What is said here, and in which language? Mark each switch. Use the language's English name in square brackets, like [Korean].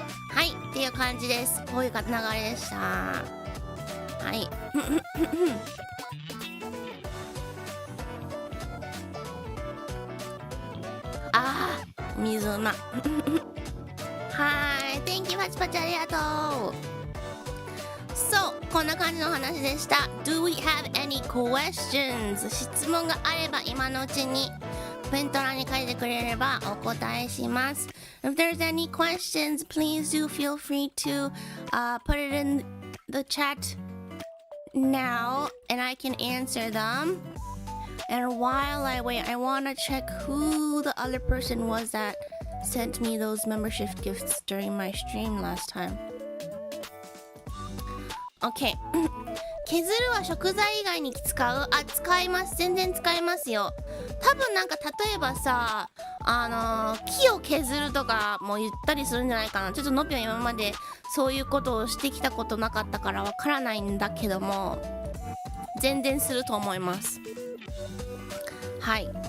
[Japanese] はいっていう感じです。こういう流れでした。はい水うまはい Thank you パチパチありがとう。そうこんな感じのお話でした。 [English] Do we have any questions? [Japanese] 質問があれば今のうちにコメント欄に書いてくれればお答えします。 [English] If there's any questions, please do feel free to put it in the chat now and I can answer them. And while I wait, I wanna check who the other person was that sent me those membership gifts during my stream last time. Okay. [Japanese] 削るは食材以外に使う？使います。全然使いますよ。多分なんか例えばさ、木を削るとかも言ったりするんじゃないかな。ちょっとノピは今までそういうことをしてきたことなかったからわからないんだけども、全然すると思います。はい。